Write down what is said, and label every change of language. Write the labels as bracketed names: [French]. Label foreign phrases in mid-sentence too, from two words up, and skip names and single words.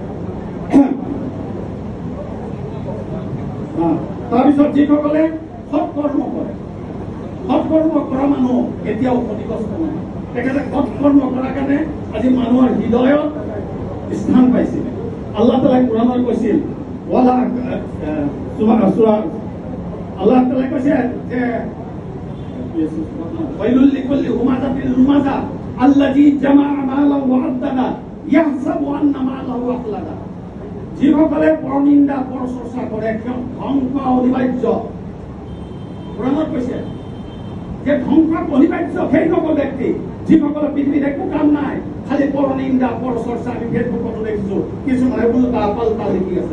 [Assamese] তাৰপিছত যিসকলে সৎকৰ্ম কৰে, সৎকৰ্ম কৰা মানুহ কেতিয়াও ক্ষতিগ্ৰস্ত নহয়। তেখেতে সৎকৰ্ম কৰাৰ কাৰণে আজি মানুহৰ হৃদয়ত স্থান পাইছিল। আল্লাহ তাআলাই কোৰাণত কৈছিল, আল্লাহ তাআলাই কৈছে যে [Arabic] ويل لكل همزة لمزة الذي جمع ماله وعدده يحسب أن ماله أخلده. [Assamese] যিসকলে পৰনিন্দা পৰচৰ্চা কৰে ধ্বংস অনিবাৰ্য। কোৰাণত কৈছে যে ধ্বংস অনিবাৰ্য সেইসকল ব্যক্তি যিসকলৰ পৃথিৱীত একো কাম নাই, খালি পৰনিন্দা পৰচৰ্চা। আমি ফেচবুকতো দেখিছো কিছুমানে উল্টা পাল্টা লিখি আছে।